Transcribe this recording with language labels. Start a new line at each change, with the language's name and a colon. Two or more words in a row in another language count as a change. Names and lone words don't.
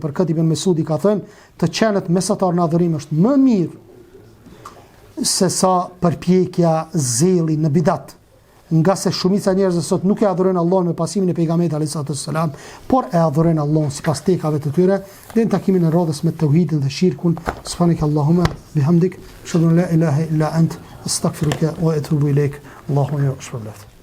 Albanian: Për këtë Ibn Mesudi ka thënë, të qenet mesatar në adhurim është më mirë se sa përpjekja zelli në bidat. Nga se shumica e njerëzve sot nuk e adhurojnë Allahun me pasimin e pejgamberit
Arabic: عليه السلام,
Albanian: por e adhurojnë Allahun sipas tekave të tyre. Dhe në takimin e radhës me tauhidin dhe shirkun,
Arabic: سبحانك اللهم وبحمدك أشهد أن لا إله إلا أنت أستغفرك وأتوب إليك الله يا